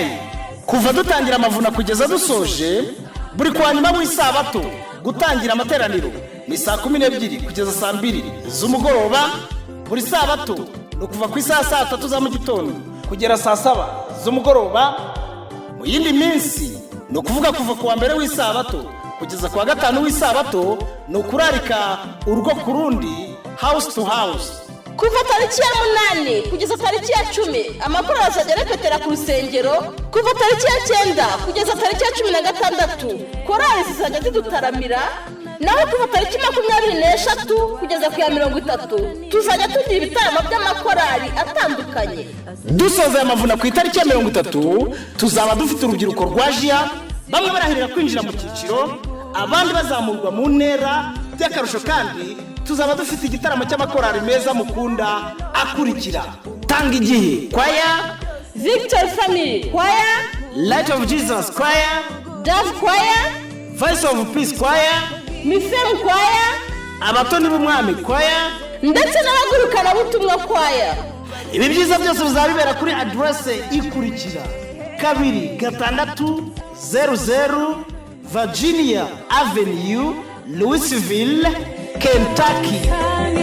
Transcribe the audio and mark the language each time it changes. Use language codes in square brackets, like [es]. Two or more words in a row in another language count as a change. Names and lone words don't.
[rw] Kuva dutangira amavuna kugeza dusoje buri kwa nyuma w'isabato gutangira amateraniro ni saa 12 kugeza saa 2 z'umugoroba. Buri sabato no kuva ku saa 3 za mu gitondo kugera saa 7 z'umugoroba. Mu yindi minsi no kuvuga kuva ku wa mbere w'isabato kugeza ku wa gatanu w'isabato no kurarika urugo kurundi [en] house to house. [rw] Kuva tariki ya 8 kugeza tariki ya 10 amakuru azajya repetera ku rusengero. Kuva tariki ya 9 kugeza tariki ya 16 korali zizajya zidutaramira. Naho kuva tariki 23 kugeza ku ya 30 tuzajya tugira ibitaramo by'amakorali atandukanye. Dusoza amavuna ku itariki ya 30 tuzaba dufite urubyiruko rwajia, bamwe barahirira kwinjira mu cyiciro, abandi bazamurwa mu ntera by'akarusho. Kandi tuzaba dufite igitaramo cy'amakorali meza mukunda akurikira: Tanga Igihe Choir, Victory Family Choir, Light of Jesus Choir, Dove Choir, Voice of Peace Choir, Mifem Choir, Abatoni b'Umwami Choir ndetse n'abagurukana butumwa Choir. Ibi byiza byose bizabibera kuri adresse ikurikira: 2600 Virginia Avenue, Louisville, Kentucky.